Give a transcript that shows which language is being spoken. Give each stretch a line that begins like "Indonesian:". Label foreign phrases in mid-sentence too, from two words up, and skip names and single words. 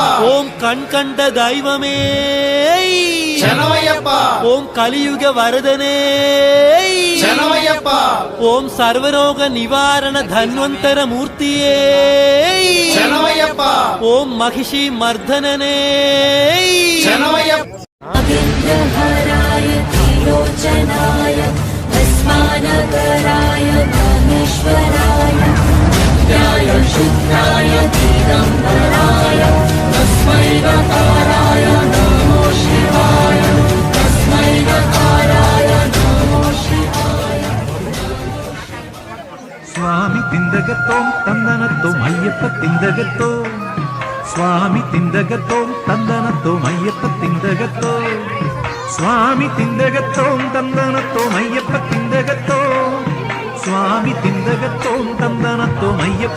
Tamil: ஓம் கண் கண்ட தெய்வமே
Telugu: శరణమయ్యప్ప
Tamil: ஓம் கலியுக வரதனே
Telugu: శరణమయ్యప్ప
Tamil: ஓம் சர்வரோக நிவாரண தன்வந்தர மூர்த்தியே
Telugu: శరణమయ్యప్ప
Tamil: ஓம் மகிஷி மர்தனனே
Telugu: శరణమయ్యప్ప
Sanskrit: अविन्द्रहराय त्रिलोचनाय भस्मानगराय कामेश्वराय नित्याय शुद्धाय दिगम्बराय तस्मै गकाराय नमो शिवाय तस्मै गकाराय नमो शिवाय స్వామి తిందగతోం తందనతో అయ్యప్ప తిందగతో స్వామి తిందగతో తందనతో అయ్యప్ప తిందగతో స్వామి తిందగతో తందనతో అయ్యప్ప తిందగతో స్వామి తిందగతో తందనతో అయ్యప్ప